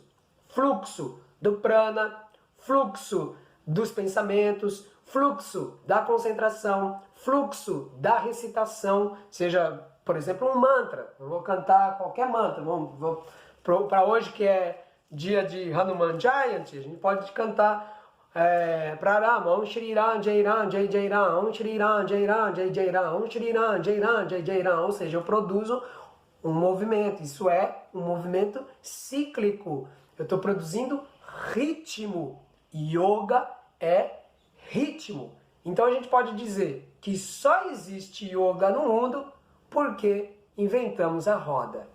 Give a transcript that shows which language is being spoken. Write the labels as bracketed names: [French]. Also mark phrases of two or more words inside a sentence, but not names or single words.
[Portuguese] Fluxo do prana, fluxo dos pensamentos, fluxo da concentração, fluxo da recitação, seja, por exemplo, um mantra. Eu vou cantar qualquer mantra. Para hoje, que é dia de Hanuman Jayanti, a gente pode cantar Prarama, [Sanskrit] ॐ श्री राम, जय राम, जय जय राम, ॐ श्री राम, जय राम, जय जय राम, ॐ श्री राम, जय राम, जय जय राम. [Portuguese] Ou seja, eu produzo um movimento. Isso é um movimento cíclico. Eu estou produzindo ritmo. Yoga é ritmo. Então a gente pode dizer que só existe yoga no mundo porque inventamos a roda.